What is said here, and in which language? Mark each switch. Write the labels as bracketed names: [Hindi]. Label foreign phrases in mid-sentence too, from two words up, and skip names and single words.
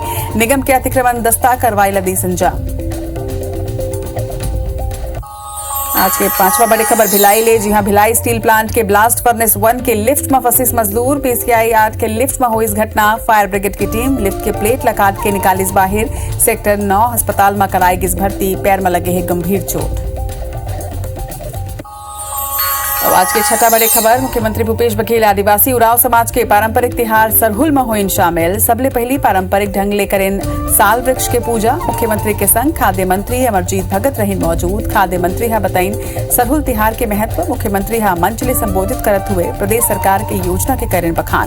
[Chhattisgarhi] निगम के अतिक्रमण दस्ता कार्रवाई लदी संजाम। आज के 5वां बड़ी खबर, भिलाई ले जहां भिलाई स्टील प्लांट के [English] blast furnace [Chhattisgarhi] 1 के लिफ्ट में फंसिस मजदूर। PCI 8 के लिफ्ट में हुई इस घटना। [English] fire brigade [Chhattisgarhi] की टीम लिफ्ट के प्लेट लगा के निकालिस बाहर। सेक्टर 9 अस्पताल में कराएगी इस भर्ती। पैर में लगे है गंभीर चोट। आज के 6 बड़े खबर, मुख्यमंत्री भूपेश बघेल आदिवासी उरांव समाज के पारंपरिक तिहार सरहुल में होइन शामिल। सबले पहली पारंपरिक ढंग ले करें साल वृक्ष के पूजा। मुख्यमंत्री के संग खाद्य मंत्री अमरजीत भगत रहीन मौजूद। खाद्य मंत्री हा बताइन सरहुल तिहार के महत्व। मुख्यमंत्री हा मंच ले संबोधित करत हुए प्रदेश सरकार के योजना के करें बखान।